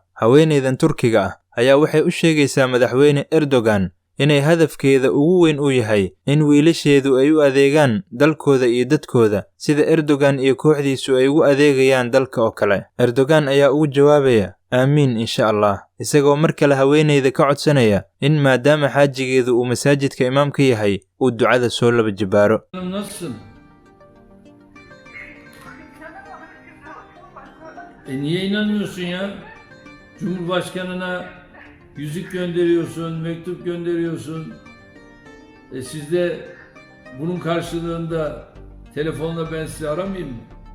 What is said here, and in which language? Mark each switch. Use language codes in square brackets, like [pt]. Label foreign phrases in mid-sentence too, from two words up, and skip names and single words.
[so] Haweeneydan Turkiga ah ayaa waxay u sheegaysaa madaxweyne Erdogan inay hadafkeeda ugu weyn u yahay in wiilasheedu ay u adeegaan dalkooda iyo dadkooda sida Erdogan iyo kooxdiisu ay ugu adeegayaan dalka oo kale. Erdogan ayaa ugu jawaabaya, aamiin [ar] إن شاء الله, [so] isagoo mar kale haweeneyda ka codsanaya in maadaama xaajigeedu uu masaajidka imaamka yahay uu ducada soo laba jibaaro. [tr] Niye inanmıyorsun ya? Cumhurbaşkanına yüzük gönderiyorsun, mektup gönderiyorsun. Siz de bunun karşılığında telefonla ben sizi aramayayım mı?